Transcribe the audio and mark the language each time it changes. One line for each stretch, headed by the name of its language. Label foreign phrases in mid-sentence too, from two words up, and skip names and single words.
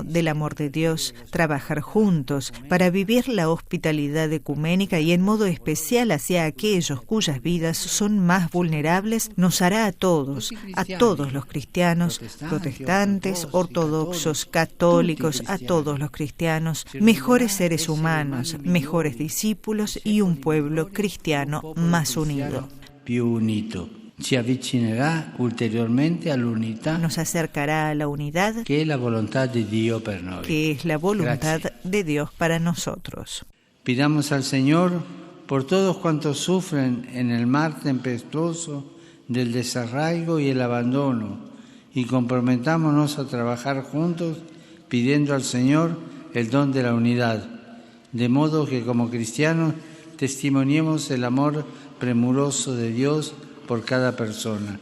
Spanish: del amor de Dios, trabajar juntos para vivir la hospitalidad ecuménica y en modo especial hacia aquellos cuyas vidas son más vulnerables, nos hará a todos los cristianos, protestantes, ortodoxos, católicos, a todos los cristianos, mejores seres humanos, mejores discípulos y un pueblo cristiano más unido.
Italian: Più unito. Ci avvicinerà ulteriormente all'unità.
Spanish: Nos acercará a la unidad que es la voluntad de Dios
Italian: per noi.
Spanish: Que es la voluntad de Dios para nosotros. Pidamos al Señor por todos cuantos sufren en el mar tempestuoso del desarraigo y el abandono y comprometámonos a trabajar juntos pidiendo al Señor el don de la unidad, de modo que como cristianos testimoniemos el amor premuroso de Dios por cada persona.